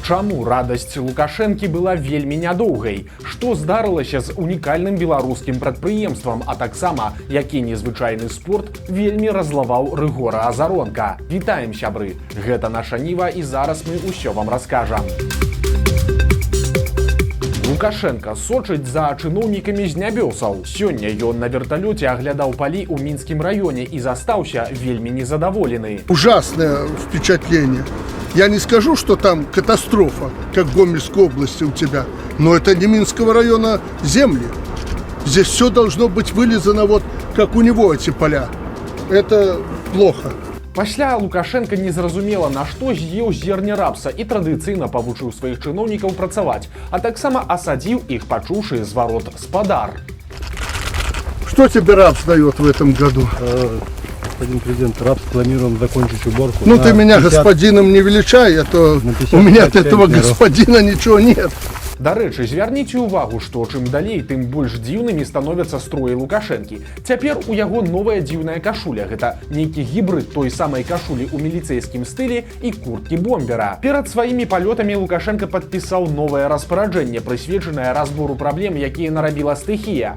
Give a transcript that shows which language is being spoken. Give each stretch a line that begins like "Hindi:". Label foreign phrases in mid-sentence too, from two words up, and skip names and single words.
Belarusian: Чаму радасць Лукашэнкі была вельмі нядоўгай? Што здарылася з унікальным беларускім прадпрыемствам, а таксама, які незвычайны спорт вельмі разлаваў Рыгора Азаронка? Вітаем, сябры! Гэта наша Ніва, і зараз мы ўсё вам раскажам. Лукашенко сочыць за чыноўнікамі з нябёсаў. Сёння ён на верталёце аглядаў палі ў мінскім раёне і застаўся вельмі незадаволены.
Russian: Ужасное впечатление. Я не скажу, что там катастрофа, как в Гомельской области у тебя, но это не Минского района земли. Здесь все должно быть вылизано вот как у него эти поля. Это плохо.
Belarusian: Пасля Лукашенко незразумела, на што з'еў зерне рапса і традыцыйна павучыў сваіх чыноўнікаў працаваць, а таксама асадзіў іх, пачуўшы зварот спадар.
Russian: Что тебе рапс дает в этом году? Господин президент, рапс планируем закончить уборку. Ну ты меня 50... господином не величай, а то у меня от этого господина ничего нет.
Belarusian: Дарэчы, звярніце ўвагу, што чым далей, тым больш дзіўнымі становяцца строі Лукашэнкі. Цяпер у яго новая дзіўная кашуля. Гэта нейкі гібрыд той самай кашулі ў міліцэйскім стылі і курткі бомбера. Перад сваімі палётамі Лукашенко падпісаў новае распараджэнне, прысвечанае разбору праблем, якія нарабіла стыхія.